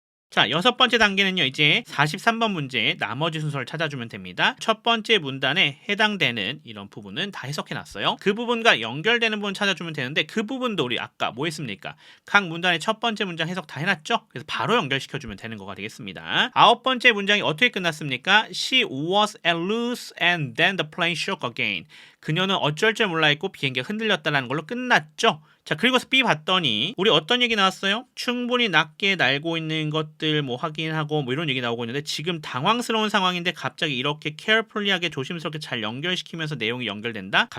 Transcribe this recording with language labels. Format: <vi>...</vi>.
<ko>자, 여섯 번째 단계는요, 이제 43번 문제의 나머지 순서를 찾아주면 됩니다. 첫 번째 문단에 해당되는 이런 부분은 다 해석해놨어요. 그 부분과 연결되는 부분 찾아주면 되는데 그 부분도 우리 아까 뭐 했습니까? 각 문단의 첫 번째 문장 해석 다 해놨죠? 그래서 바로 연결시켜주면 되는 거가 되겠습니다. 아홉 번째 문장이 어떻게 끝났습니까?</ko> <en>She was at loose and then the plane shook again.</en> <ko>그녀는 어쩔 줄 몰라 했고 비행기가 흔들렸다는 걸로 끝났죠? 자, 그리고 B 봤더니 우리 어떤 얘기 나왔어요? 충분히 낮게 날고 있는 것들 뭐 확인하고 뭐 이런 얘기 나오고 있는데 지금 당황스러운 상황인데 갑자기 이렇게 carefully하게 조심스럽게 잘 연결시키면서 내용이 연결된다?</ko>